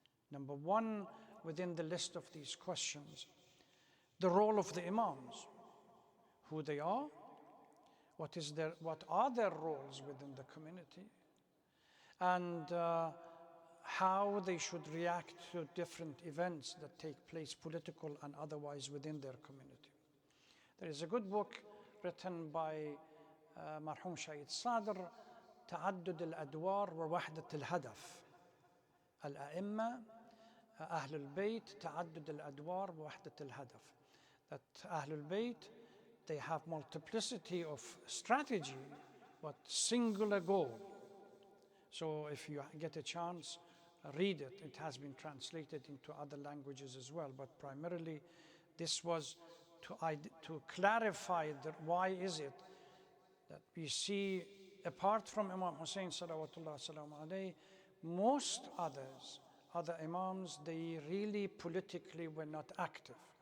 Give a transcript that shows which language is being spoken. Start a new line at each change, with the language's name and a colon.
English: Number one, within the list of these questions, the role of the imams, who they are, what are their roles within the community, and how they should react to different events that take place, political and otherwise, within their community. There is a good book written by مرحوم شهيد صادر, تعدد الأدوار ووحدة الهدف.
Arabic: الأئمة أهل البيت تعدد الأدوار ووحدة الهدف.
English: That Ahlul Bayt, they have multiplicity of strategy, but singular goal. So if you get a chance, read it. It has been translated into other languages as well, but primarily this was to clarify that why is it that we see, apart from Imam Hussein salawatullah salamu alayhi, most other imams, they really politically were not active.